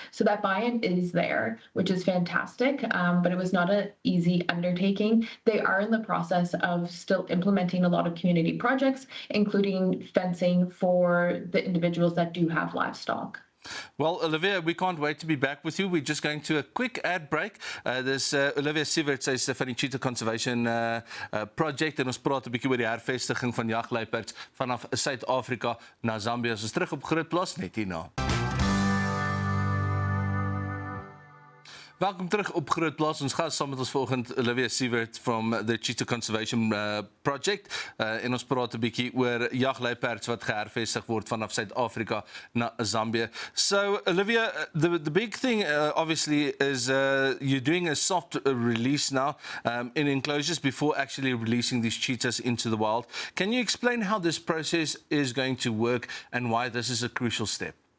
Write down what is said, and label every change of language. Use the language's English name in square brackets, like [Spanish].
[English] So that buy-in is there, which is fantastic, but it was not an easy undertaking. They are in the process of still implementing a lot of community projects, including fencing for the individuals that do have livestock. Well, Olivia, we can't wait to be back with you. We're just going to a quick ad break. [Afrikaans] Dis Olivia Sievert, sy is van die Cheetah Conservation Project, en ons praat 'n bietjie oor die hervestiging van jagluiperds vanaf Suid-Afrika na Zambië. Ons is terug op Grootplaas net hierna. Welkom terug op Grootplaas. Ons gas saam met ons vanoggend Olivia Sievert from the Cheetah Conservation Project. En ons praat 'n bietjie oor jagluiperds wat gehervestig word vanaf Suid-Afrika na Zambië. [English] So Olivia, the big thing obviously is you're doing a soft release now in enclosures before actually releasing these cheetahs into the wild. Can you explain how this process is going to work and why this is a crucial step?